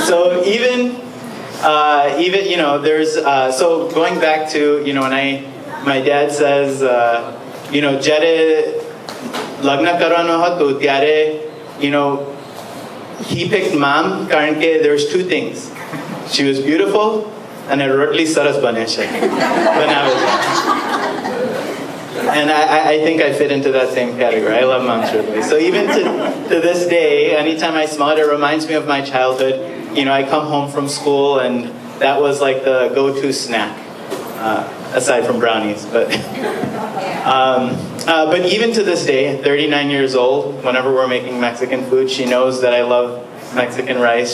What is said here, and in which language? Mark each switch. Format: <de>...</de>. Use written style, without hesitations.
<en>So even you know, there's so going back to, you know, when my dad says, you know,</en> <gu>જ્યારે લગ્ન કરવાનો હતો ત્યારે,</gu> <en>you know, he picked mom</en> <gu>કારણ કે</gu> <en>there's two things. She was beautiful, and her</en> <gu>રોટલી સરસ બને છે, બનાવે છે.</gu> <en>And I think I fit into that same category. I love mom's roti. So even to this day, anytime I smell it, it reminds me of my childhood. You know, I come home from school, and that was like the go-to snack, aside from brownies. But even to this day, 39 years old, whenever we're making Mexican food, she knows that I love Mexican rice.</en>